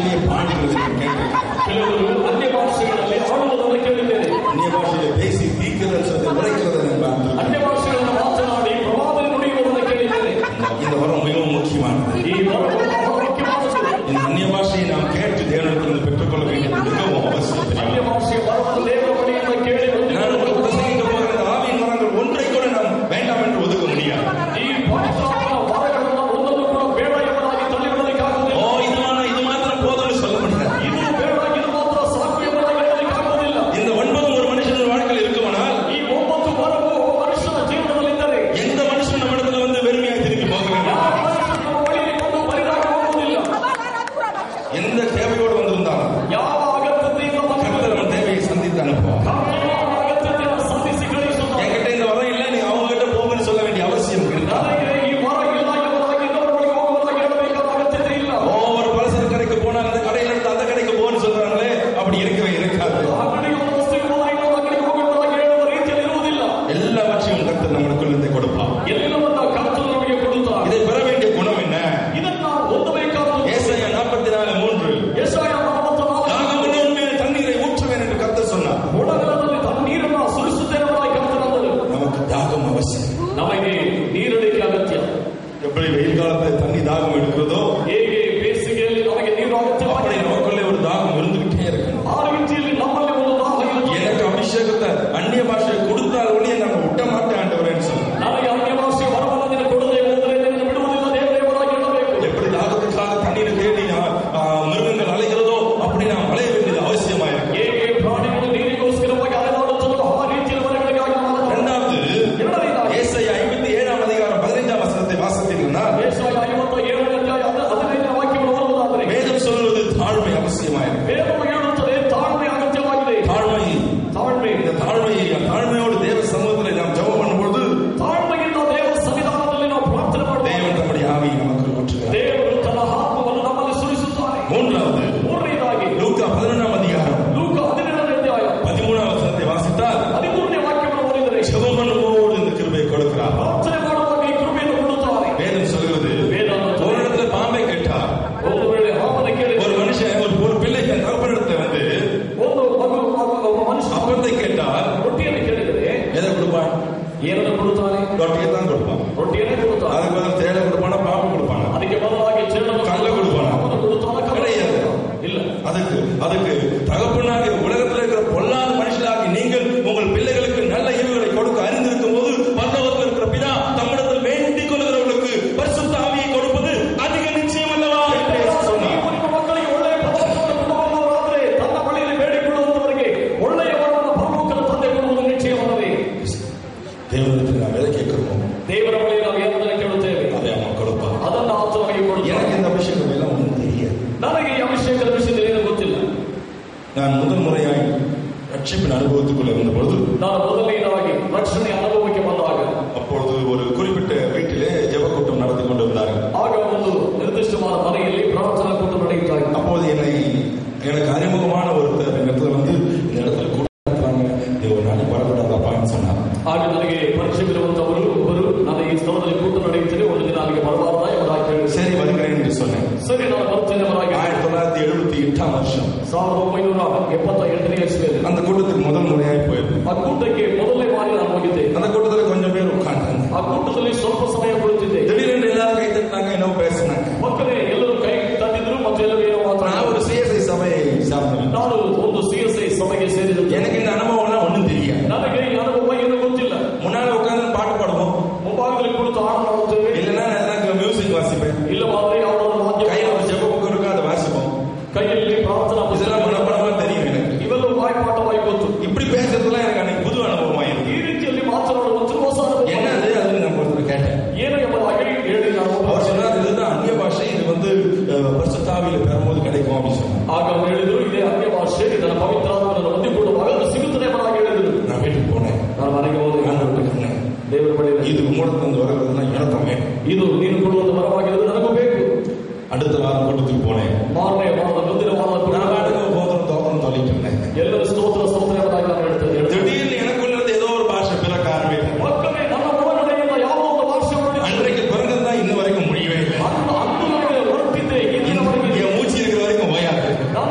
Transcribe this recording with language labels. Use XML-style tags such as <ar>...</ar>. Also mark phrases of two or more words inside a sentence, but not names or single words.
<ta>பாடுகிறது</ta> <kn>ಕೆಲವರು ಅನ್ಯ ಭಾಷೆಗಳಲ್ಲಿ ಹಾಡುವುದನ್ನು ಕೇಳಿದ್ದೇನೆ.</kn> <ta>அந்நிய பாஷையை பேசி தீர்க்கதரிசனத்தை உரைக்கிறதை நான்</ta> <kn>ಅನ್ಯ ಭಾಷೆಗಳನ್ನು ಮಾತನಾಡಿ ಪ್ರವಾದನೆ ನುಡಿಯುವುದನ್ನು ಕೇಳಿದ್ದೇನೆ.</kn> <ta>இந்த வரம் மிகவும் முக்கியமானது.</ta> <kn>ಈ ವರವು ಬಹಳ ಮುಖ್ಯವಾದದ್ದು.</kn> <ta>இந்த அந்நிய பாஷையை நாம் கேட்டு தேவனிடத்தில் பெற்றுக்கொள்ள வேண்டியது மிகவும் அவசியம்.</ta> <kn>ಅನ್ಯ ಭಾಷೆಯ ವರವನ್ನು ದೇವರ ಬಳಿಯಿಂದ ಕೇಳಿ</kn> <ta>நான் உங்களுக்கு பிரசங்கிக்க போகிற இந்த ஆவியின் வரங்கள் ஒன்றை கூட நாம் வேண்டாம் என்று ஒதுக்க முடியாது.</ta> <kn>ಈ ಪವಿತ್ರಾತ್ಮನ ವರಗಳನ್ನು ಒಂದನ್ನು ಕೂಡ ಬೇಡ ಎಂಬುದಾಗಿ ತಳ್ಳಿಬಿಡಲಿಕ್ಕಾಗುವುದಿಲ್ಲ.</kn> <ta>இது மாத்திரம் போதும்னு சொல்ல முடியாது.</ta> <kn>ಇದು ಬೇಡ, ಇದು ಮಾತ್ರ ಸಾಕು ಎಂಬುದಾಗಿ ಹೇಳಲಿಕ್ಕಾಗುವುದಿಲ್ಲ.</kn> <ta>இந்த 9 ஒரு மனுஷன் வாழ்க்கையில் இருக்குமானால்</ta> <kn>ಈ 9 ವರವು ಒಬ್ಬ ಮನುಷ್ಯನ ಜೀವನದಲ್ಲಿದ್ದರೆ</kn> <ta>எந்த மனுஷன் நம்ம இடத்துல வந்து வெறுமையாக திரும்பி போக வேண்டும்.</ta> <kn>ಯಾವ ಮನುಷ್ಯನು ನಮ್ಮ ಬಳಿಯಲ್ಲಿ ಬಂದು ಬರಿದಾಗಿ ಹೋಗುವುದಿಲ್ಲ.</kn> <ta>எந்த தேவையோடு வந்திருந்தாலும்</ta> <kn>ಯಾವ ಅಗತ್ಯತೆಯಿಂದ</kn> <ta>கர்த்தர் நம்ம தேவையை சந்தித்து அனுப்புவார்.</ta> <kn>ಅಗತ್ಯತೆಯನ್ನು ಸಂಧಿಸಿ ಕಳುಹಿಸುತ್ತಾನೆ.</kn> <ta>என்கிட்ட இந்த வரம் இல்லை, நீ அவங்க கிட்ட போங்கன்னு சொல்ல வேண்டிய அவசியம் இருக்கா?</ta> <kn>ನನಗೆ ಈ ವರ ಇಲ್ಲ ಎಂಬುದಾಗಿ ಇನ್ನೊಬ್ಬರ ಬಳಿಗೆ ಹೋಗುವುದಾಗಿ ಹೇಳಬೇಕಾದ ಅಗತ್ಯತೆ ಇಲ್ಲ.</kn> <ta>ஒரு பலசர கடைக்கு போனால் அந்த கடையில இருந்து அந்த கடைக்கு போன்னு சொல்றாங்களே, அப்படி இருக்கவே இருக்காது.</ta> <kn>ಅಂಗಡಿಗೆ ಒಂದು ವಸ್ತುವಿಗೆ ಹೋದರೆ ಇನ್ನೊಂದು ಅಂಗಡಿಗೆ ಹೋಗಿ ಎಂಬುದಾಗಿ ಹೇಳುವ ರೀತಿಯಲ್ಲಿ ಇರುವುದಿಲ್ಲ.</kn> <ta>எல்லாவற்றையும் கர்த்தர் நம்மளுக்குள்ளே கொடுப்பார்.</ta> <kn>ಎಲ್ಲವನ್ನ ಕರ್ತನು ನಮಗೆ ಕೊಡುತ್ತಾನೆ.</kn> <ta>இதை பெற வேண்டிய குணம் என்ன?</ta> <kn>ಇದನ್ನು ನಾವು ಹೊಂದಬೇಕಾದ</kn> <ta>ஏசாயா 44:3</ta> <kn>ಯೆಶಾಯ 44</kn> <ta>தாகமுள்ள உன்மேல் தண்ணீரை ஊற்றுவேன் என்று கர்த்தர் சொன்னார்.</ta> <kn>ಒಡಗಲದಲ್ಲಿ ತನ್ನ ನೀರನ್ನು ಸುರಿಸುತ್ತೇನೆ ಎಂಬುದಾಗಿ ಕರ್ತನಂದನು.</kn> <ta>நமக்கு தாகம் அவசியம்.</ta> <kn>ನಮಗೆ ನೀರಡಿಕೆ ಅಗತ್ಯ.</kn> <ta>எப்படி வெயில் காலத்துல தண்ணி தாகம் எடுக்கிறதோ</ta> <kn>ಹೇಗೆ ಬೇಸಿಗೆಯಲ್ಲಿ ನಮಗೆ ನೀರು</kn> <ta>அப்படி</ta> <kn>ಅಗತ್ಯವಾಗಿದೆ,</kn> <ta>நமக்குள்ளே ஒரு தாகம் இருந்துகிட்டே இருக்கணும்.</ta> <kn>ಆ ರೀತಿಯಲ್ಲಿ ನಮ್ಮಲ್ಲಿ ಒಂದು ದಾಹ ಇರುತ್ತದೆ.</kn> <ta>எனக்கு அபிஷேகத்தை அந்நிய பாஷையை கொடுத்தால் ஒழிய நான் விட்ட மாட்டேன் ஆண்டவரேன்னு சொன்னார்.</ta> <kn>ನನಗೆ ಅನ್ಯ ಭಾಷೆಯ ವರವನ್ನು ನೀನು ಕೊಡದೆ ಹೋದರೆ ನಿನ್ನನ್ನು ಬಿಡುವುದಿಲ್ಲ ದೇವರೇ ಎಂಬುದಾಗಿ ಹೇಳಬೇಕು.</kn> <ta>எப்படி தாகத்துக்காக தண்ணீரை தேடி மிருகங்கள் அலைகிறதோ அப்படி நாம் அலைய வேண்டியது அவசியமாயிருக்கு.</ta> <kn>ಹೇಗೆ ಪ್ರಾಣಿಗಳು ನೀರಿಗೋಸ್ಕರವಾಗಿ ಅಲೆದಾಡುತ್ತದೋ ಆ ರೀತಿಯಲ್ಲಿ ಮರಗಳಿಗಾಗಿ ನಾವು</kn> <ta>இரண்டாவது, ஏசாயா 57:15 வாசித்தீங்கன்னா</ta> <kn>ಯೆಶಾಯ 57ನೇ ಅಧ್ಯಾಯ 15ನೇ ವಾಕ್ಯವನ್ನು ಓದುವುದಾದರೆ</kn> <ta>வேதம் சொல்வது தாழ்மை அவசியமாயிருக்கு.</ta> <kn>ವೇದವು ಹೇಳುತ್ತದೆ ತಾಳ್ಮೆ ಅಗತ್ಯವಾಗಿದೆ. ತಾಳ್ಮೆ</kn> <ta>இந்த தாழ்மையோடு தேவ சமூகத்தில் நாம் ஜெபம் பண்ணும்போது</ta> <kn>ತಾಳ್ಮೆಯಿಂದ ದೇವರ ಸನ್ನಿಧಾನದಲ್ಲಿ ನಾವು ಪ್ರಾರ್ಥನೆ ಮಾಡುತ್ತೇವೆ.</kn> <ta>தேவன் நம்முடைய ஆவியை நமக்கு ஊற்றுகிறார்.</ta> <kn>ದೇವರು ತನ್ನ ಆತ್ಮವನ್ನು ನಮ್ಮಲ್ಲಿ ಸುರಿಸುತ್ತಾನೆ. ಮೂರನೇದಾಗಿ</kn> <ta>லூக்கா 11</ta> <kn>ಲೂಕ 17ನೇ ಅಧ್ಯಾಯ</kn> <ta>13 வாசித்தால்</ta> <kn>13ನೇ ವಾಕ್ಯವನ್ನು ಓದಿದರೆ</kn> <ta>ஜெபம் பண்ணும்போது இந்த கிருபையை கொடுக்கிறார்.</ta> <kn>ಪ್ರಾರ್ಥನೆ ಮಾಡುವಾಗ ಈ ಕೃಪೆಯನ್ನು ಕೊಡುತ್ತಾರೆ.</kn> <ta>வேதம் சொல்கிறது,</ta> <kn>ವೇದ</kn> <ta>ஒரு இடத்துல பாம்பை கேட்டார்.</ta> <kn>ಒಂದು ವೇಳೆ ಹಾವನ ಕೇಳಿ</kn> <ta>ஒரு மனுஷன் ஒரு பிள்ளை தன் தகப்பனிடத்துல வந்து</ta> <kn>ಒಂದು ಒಬ್ಬ ಮನುಷ್ಯ</kn> <ta>அப்பத்தை கேட்டால்</ta> <kn>ರೊಟ್ಟಿಯನ್ನು ಕೇಳಿದರೆ</kn> <ta>எதை கொடுப்பான்?</ta> <kn>ಏನನ್ನು ಕೊಡುತ್ತಾನೆ?</kn> <ta>ரொட்டியை தான் கொடுப்பான்.</ta> <kn>ರೊಟ್ಟಿಯನ್ನೇ ಕೊಡುತ್ತಾನೆ.</kn> <ta>அதுக்கு பதில் தேடை கொடுப்பானா, பாம்பு கொடுப்பானா?</ta> <kn>ಅದಕ್ಕೆ ಬದಲಾಗಿ ಚೆಂಡನ್ನು</kn> <ta>கல்ல கொடுப்பானா?</ta> <kn>ಅವನು ಕೊಡುತ್ತಾನ.</kn> <ta>கிடையாது.</ta> <kn>ಇಲ್ಲ.</kn> <ta>அதுக்கு தகப்பனாக உலகத்தில் இருக்கிற பொல்லாத மனுஷனாகி நீங்கள் உங்கள் பிள்ளைகளுக்கு நல்ல ஈவுகளை கொடுக்க அறிந்திருக்கும் போது பரலோகத்தில் இருக்கிற பிதா தம்மிடத்தில் வேண்டிக் கொள்கிறவர்களுக்கு பரிசுத்த ஆவியை கொடுப்பது அதிக நிச்சயம் அல்லவா என்று இயேசு சொன்னார்.</ta> <kn>ನಿಮ್ಮ ಮಕ್ಕಳಿಗೆ ಒಳ್ಳೆಯ ಪದಾರ್ಥವನ್ನು ಕೊಡುವವರಾದರೆ ತನ್ನ ಬಳಿಯಲ್ಲಿ ಬೇಡಿಕೊಳ್ಳುವವರಿಗೆ ಒಳ್ಳೆಯ ವರವನ್ನು ಪರಲೋಕದ ತಂದೆ ಕೊಡುವುದು ನಿಶ್ಚಯವಲ್ಲವೇ?</kn> <ta>தேவனிடத்தில் நாம் எதை கேட்கிறோமோ</ta> <kn>ದೇವರ ಬಳಿ ನಾವು ಏನನ್ನು ಕೇಳುತ್ತೇವೆ</kn> <ta>அதை அவன் கொடுப்பான்.</ta> <kn>ಅದನ್ನು ಆತ ನಮಗೆ ಕೊಡುತ್ತಾನೆ.</kn> <ta>எனக்கு இந்த அபிஷேகம் எல்லாம் ஒன்றும் தெரியாது.</ta> <kn>ನನಗೆ ಈ ಅಭಿಷೇಕದ ವಿಷಯದಲ್ಲಿ ಏನೂ ಗೊತ್ತಿಲ್ಲ.</kn> <ta>நான் முதல் முறையாய் ரட்சிப்பின் அனுபவத்துக்குள்ளே வந்தபொழுது</ta> <kn>ನಾನು ಮೊದಲನೇದಾಗಿ ರಕ್ಷಣೆ ಅನುಭವಕ್ಕೆ ಬಂದಾಗ</kn> <ta>அப்பொழுது ஒரு குறிப்பிட்ட வீட்டிலே ஜெப கூட்டம் நடத்தி கொண்டு வந்தார்கள்.</ta> <kn>ಆಗ ಒಂದು ನಿರ್ದಿಷ್ಟವಾದ ಮನೆಯಲ್ಲಿ ಪ್ರಾರ್ಥನಾ ಕೂಟ ನಡೆಯುತ್ತಾ ಇತ್ತು.</kn> <ta>அப்போது எனக்கு அறிமுகமான ஒருத்தர் இடத்துல வந்து இந்த இடத்துல கூட நடத்துறாங்க, நீ ஒரு நாளைக்கு வரக்கூடாதாப்பான்னு சொன்னார்.</ta> <kn>ಆಗ ನನಗೆ ಪರಿಚಯವಿರುವಂತವರು ಒಬ್ಬರು ನಾನು ಈ ಸ್ಥಳದಲ್ಲಿ ಕೂಟ ನಡೆಯುತ್ತೇನೆ, ಒಂದು ದಿನ ಅಲ್ಲಿಗೆ ಬರಬಾರದಾ ಎಂಬುದಾಗಿ ಕೇಳಿ</kn> <ta>சரி வருகிறேன் என்று சொன்னேன்.</ta> <kn>ಸರಿ ನಾನು ಬರುತ್ತೇನೆ ಎಂಬುದಾಗಿ</kn> <ta>1978 வருஷம்</ta> <kn>1978ನೇ ಇಸ್ವಿಯಲ್ಲಿ</kn> <ta>அந்த கூட்டத்துக்கு முதல் முறையாய் போயிருந்தேன்.</ta> <kn>ಆ ಕೂಟಕ್ಕೆ ಮೊದಲನೇ ಬಾರಿ ನಾನು ಹೋಗಿದ್ದೆ.</kn> <ta>அந்த கூட்டத்துல கொஞ்சம் பேர் உட்கார்ந்தாங்க.</ta> <kn>ಆ ಕೂಟದಲ್ಲಿ ಸ್ವಲ್ಪ ಸಮಯ ಕುಳಿತಿದ್ದೆ.</kn> <ta>திடீரென்று எல்லாரும் கை தட்டினாங்க, ಏನೋ பேசினாங்க.</ta> <kn>ಪಕ್ಕನೆ ಎಲ್ಲರೂ ಕೈ ತಟ್ಟಿದ್ರು ಮತ್ತು ಎಲ್ಲರೂ ಏನೋ</kn> <ta>நான்</ta> <kn>ಮಾತಾಡಿದ್ರು.</kn> <ta>ஒரு சிஎஸ்ஐ சபையை சார்ந்தவன்.</ta> <kn>ನಾನು ಒಂದು CSI ಸಭೆಗೆ ಸೇರಿದಂತೆ.</kn> <ta>எனக்கு இந்த அனுபவம்லாம் ஒன்றும் தெரியாது.</ta> <kn>ನನಗೆ ಈ ಅನುಭವ ಏನೂ ಗೊತ್ತಿಲ್ಲ.</kn> <ta>முன்னால உட்கார்ந்து பாட்டு பாடுவோம்,</ta> <kn>ಮುಂಭಾಗದಲ್ಲಿ ಕುಳಿತು ಹಾಡು ಮಾಡುತ್ತೇವೆ.</kn> <ta>இல்லைன்னா நான் மியூசிக் வாசிப்பேன்.</ta> <kn>ಇಲ್ಲವಾದ್ರೆ ಯಾವುದಾದ್ರು ವಾದ್ಯ</kn> <ta>கையில ஒரு ஜெப புக் இருக்கும், அதை வாசிப்போம்.</ta> <kn>ಕೈಯಲ್ಲಿ ಪ್ರಾರ್ಥನಾ ಪುಸ್ತಕ</kn> <ta>இதெல்லாம் மனப்படமா தெரியும் எனக்கு.</ta> <kn>ಇವೆಲ್ಲವೂ ಬಾಯ್ಪಾಠವಾಗಿ ಗೊತ್ತು.</kn> <ta>இப்படி பேசுறதுலாம் எனக்கு அன்னைக்கு புது அனுபவமா இருக்கு.</ta> <kn>ಈ ರೀತಿಯಲ್ಲಿ ಮಾತನಾಡುವಂತ ಹೊಸ ಅನುಭವ.</kn> <ta>என்னது அதுன்னு நம்ம ஒருத்தர் கேட்டேன்.</ta> <kn>ಏನು ಎಂಬುದಾಗಿ ಹೇಳಿ ನಾನು</kn> <ta>அவர் சொன்னார், இதுதான் அந்நிய பாஷை, இது வந்து பரிசுத்தாவியில பெறும்போது கிடைக்கும் அப்படின்னு சொன்னார்.</ta> <kn>ಆಗ ಅವರು ಹೇಳಿದ್ರು, ಇದೇ ಅನ್ಯ ಭಾಷೆ, ಇದರ ಪವಿತ್ರಾತ್ಮವನ್ನು ಹೊಂದಿಕೊಳ್ಳುವಾಗ ಅದು ಸಿಗುತ್ತದೆ ಎಂಬುದಾಗಿ ಹೇಳಿದ್ರು.</kn> <ta>நான் வீட்டுக்கு போனேன்.</ta> <kn>ನಾನು ಮನೆಗೆ ಹೋದೆ.</kn> <ta>சொன்னேன்,</ta> <kn>ದೇವರ ಬಳಿ</kn> <ta>இது உங்களிடத்துல வருகிறதுனா எனக்கும் வேணும்.</ta> <kn>ಇದು ನೀನು ಕೊಡುವಂತ ವರವಾಗಿರೋದು ನನಗೂ ಬೇಕು.</kn> <ta>அடுத்த வாரம் கூட்டத்துக்கு போனேன்.</ta> <kn>ಮಾರನೇ ವಾರದ ಮುಂದಿನ ವಾರದ</kn> <ta>நான் பாட்டுக்கு போதும் தோற்றம் சொல்லிட்டு இருந்தேன்.</ta> <kn>ಎಲ್ಲರೂ ಸ್ತೋತ್ರ ಎಂಬುದಾಗಿ ನಾನು ಹೇಳ್ತೇನೆ.</kn> <ta>திடீர்னு எனக்குள்ள ஏதோ ஒரு பாஷை பிறக்க ஆரம்பித்தேன்.</ta> <kn>ಮಕ್ಕಳೇ ನನ್ನ ಒಳಗಡೆಯಿಂದ ಯಾವುದೋ ಒಂದು ಭಾಷೆ ಹೊರಟಿದೆ.</kn> <ta>அன்றைக்கு பிறந்ததான் இன்ன வரைக்கும் முடியவே இல்லை.</ta> <kn>ಅಂದು ನನಗೆ ಹೊರಟಿದ್ದೆ, ಈ ದಿನವರೆಗೆ</kn> <ta>என் மூச்சு இருக்கிற வரைக்கும் ஓயாது.</ta>